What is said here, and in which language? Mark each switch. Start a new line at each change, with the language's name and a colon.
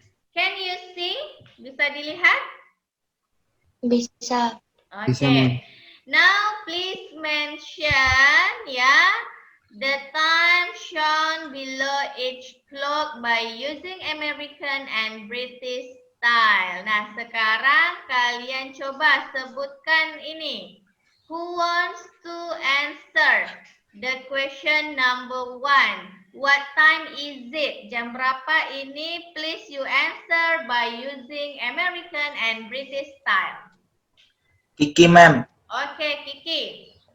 English: Can you see?
Indonesian: Bisa dilihat? Bisa. Bisa, Ma'am.
English: Okay. Now please mention the time shown below each clock by using American and British style.
Indonesian: Nah, sekarang kalian coba sebutkan ini.
English: Who wants to answer the question number 1? What time is it?
Indonesian: Jam berapa ini?
English: Please you answer by using American and British style. Kiki, ma'am.
Indonesian: Oke, Kiki.